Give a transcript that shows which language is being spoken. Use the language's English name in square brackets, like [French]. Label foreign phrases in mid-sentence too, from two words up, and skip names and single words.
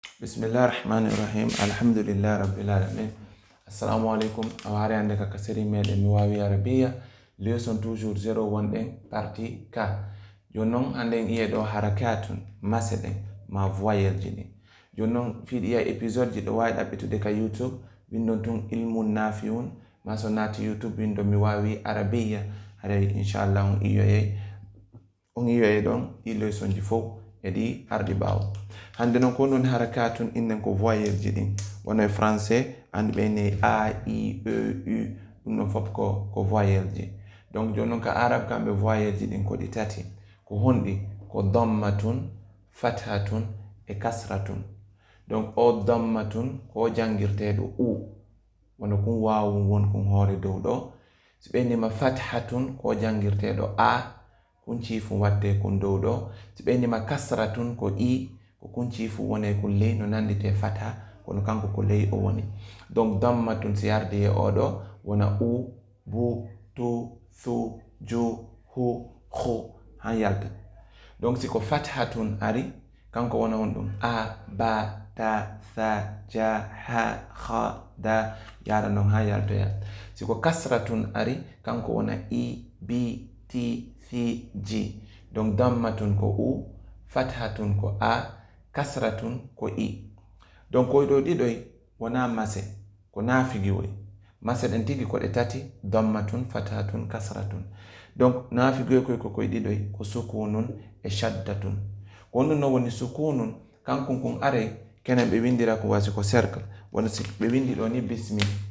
[Arabic] بسم الله الرحمن الرحيم الحمد لله رب العالمين السلام عليكم [Fula] awari ande ka kasiri mede mi wawi arabiya [French] leçon toujours [Fula] 01 den partie k jonnon handen iye do harakatun maseden ma voyelle jini jonnon fiidi ya episode ji do wawi dabbitude ka youtube windon tun [Arabic] علم نافع [Fula] ma so nati youtube windon mi wawi arabiya hare inshallah on iyoye don i leçon ji fof edi ardi bawo hande non ko non harakatun innen ko voyelle ji din wono français and be ne a i e u dum non fop ko voyelle ji donc jonnon ka arab kambe voyelle ji din ko di tati ko hondi ko [Arabic] ضمة فتحة [Fula] e kasratun donc o dammatun ko jangirtedo u wono kun wawu won kun hore dow do so be ne ma fathatun ko jangirtedo a kun cifu watte kun dow do so be ne ma kasratun ko i ko kun cifu wone kun ley no nandite fata kono kanko ko ley o woni donc dammatun si yardi e odo wona u bu tu thu ju hu khu han yalta donc si ko fathatun ari kanko wona on dum a ba ta sa ja ha kha da yara non ha yalta ya si ko kasratun ari kanko wona i bi ti fi ji donc dammatun ko u fathatun ko a kasratun ko i donc koy do didoy wona mase ko nafigi woy mase den tigi ko de tati [Arabic] ضمة فتحة كسرة [Fula] donc nafigi ko koy didoy ko sukunun e shaddatun ko no woni sukunun kankun kun are kenen be windira ko wasi ko cercle wona si be windi do ni bismi